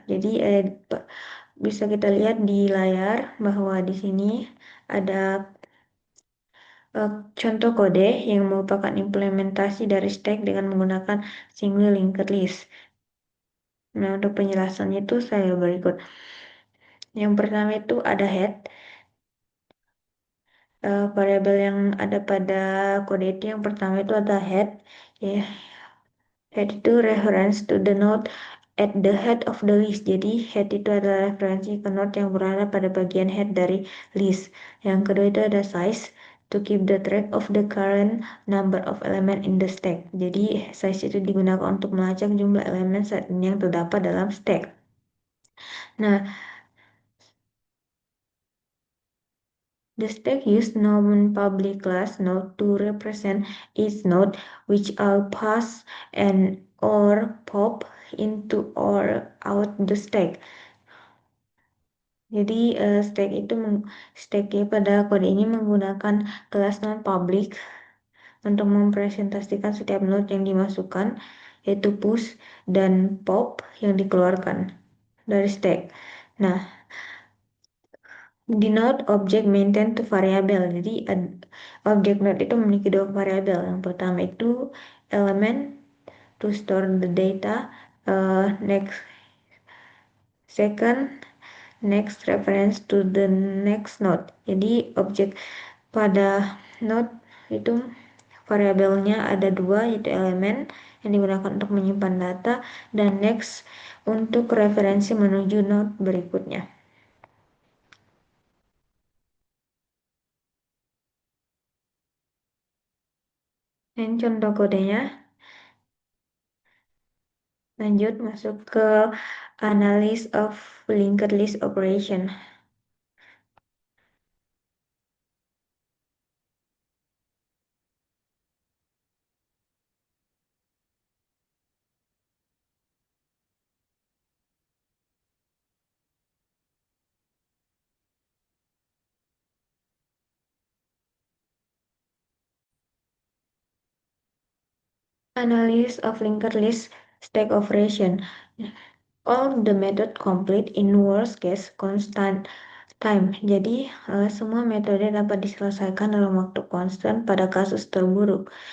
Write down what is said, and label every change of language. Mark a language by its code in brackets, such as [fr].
[id] Jadi bisa kita lihat di layar bahwa di sini ada contoh kode yang merupakan implementasi dari stack dengan menggunakan single linked list. Nah, untuk penjelasannya itu saya berikut. Yang pertama itu ada head. Variabel yang ada pada kode itu yang pertama itu ada head. Ya, head itu [en] reference to the node at the head of the list. [id] Jadi head itu adalah referensi ke node yang berada pada bagian head dari list. Yang kedua itu ada [en] size to keep the track of the current number of element in the stack. [id] Jadi size itu digunakan untuk melacak jumlah elemen saat ini yang terdapat dalam stack. Nah, [en] the stack uses non-public class node to represent its node, which all pass and or pop into or out the stack. [id] Jadi stake pada kode ini menggunakan kelas non-public untuk mempresentasikan setiap node yang dimasukkan, yaitu push dan pop yang dikeluarkan dari stack. Nah, di [en] node object maintain to variable. [id] Jadi objek node itu memiliki dua variabel. Yang pertama itu [en] element to store the data. Next second next reference to the next node. [id] Jadi objek pada node itu variabelnya ada dua, yaitu elemen yang digunakan untuk menyimpan data dan next untuk referensi menuju node berikutnya. Ini contoh kodenya. Lanjut masuk ke [en] analysis of linked list operation. Analysis of linked list stack operation. All the method complete in worst case constant time. [id] Jadi semua metode dapat diselesaikan dalam waktu konstan pada kasus terburuk.